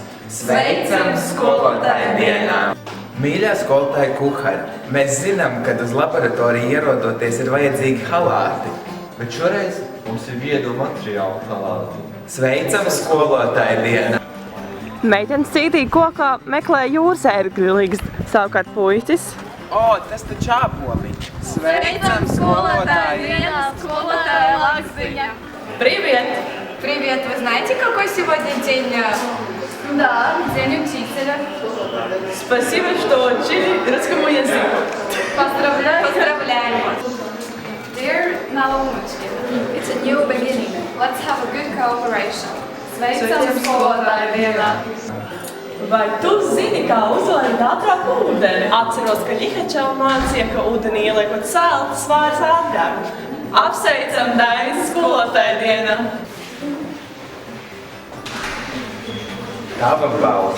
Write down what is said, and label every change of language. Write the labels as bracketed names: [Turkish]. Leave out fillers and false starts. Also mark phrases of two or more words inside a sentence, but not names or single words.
[Latvian] Sveicam skolotāju dienā! Mīļā skolotāja Kuhara, mēs zinām, ka uz laboratoriju ierodoties ir vajadzīgi halāti. Bet šoreiz mums ir viedo materiālu halāti. Sveicam skolotāju dienā! Meitenes cītīgi kokā meklē jūras ērgļu, savukārt puisis. Tas taču āboliņš! Sveicam skolotāju dienā! Skolotāja Laksiņa. [Russian] Привет! Привет! Вы знаете, какой сегодня день? Да, день учителя. Спасибо, что учили русскому языку. Поздравляю! Поздравляем! Dear Naumочки, [English] it's a new beginning. Let's have a good cooperation. [Latvian] Sveicam skolotāju dienā! Vai tu zini, kā uzlēt ātrāk ūdeni? Atceros, ka Ļihačeva mācīja, ka ūdenī ieliekot sāli, svārs ātrāk. Apsveicam Dainas skolotāju dienā! Tava balss.